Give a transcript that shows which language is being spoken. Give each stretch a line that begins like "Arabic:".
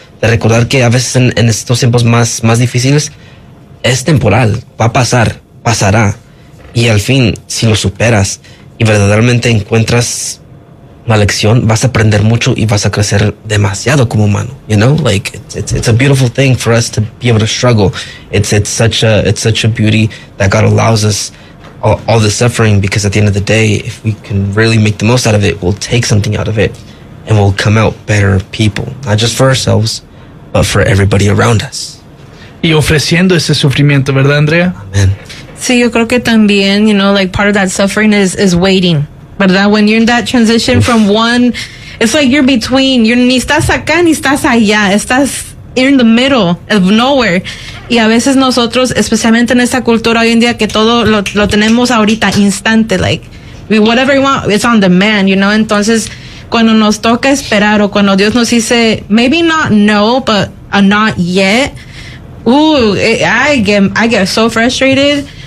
Spanish: De recordar que a veces en estos tiempos más difíciles es temporal, va a pasar, pasará, y al fin, si lo superas y verdaderamente encuentras la lección, vas a aprender mucho y vas a crecer demasiado como humano,
English: you know, like it's a beautiful thing for us to be able to struggle. It's such a beauty that God allows us all the suffering, because at the end of the day, if we can really make the most out of it, we'll take something out of it and we'll come out better people, not just for ourselves, but for everybody around us.
Spanish: Y ofreciendo ese sufrimiento, ¿verdad, Andrea?
English: Amen.
Spanish: Sí, yo creo que también,
English: you know, like part of that suffering is waiting.
Spanish: ¿Verdad?
English: When you're in that transition from one, it's like you're between.
Spanish: You're ni estás acá ni estás allá. Estás
English: in the middle of nowhere.
Spanish: Y a veces nosotros, especialmente en esta cultura hoy en día, que todo lo tenemos ahorita, instante,
English: like whatever you want, it's on demand, you know?
Spanish: Entonces, cuando nos toca esperar o cuando Dios nos dice,
English: maybe not no, but not yet, I get so frustrated.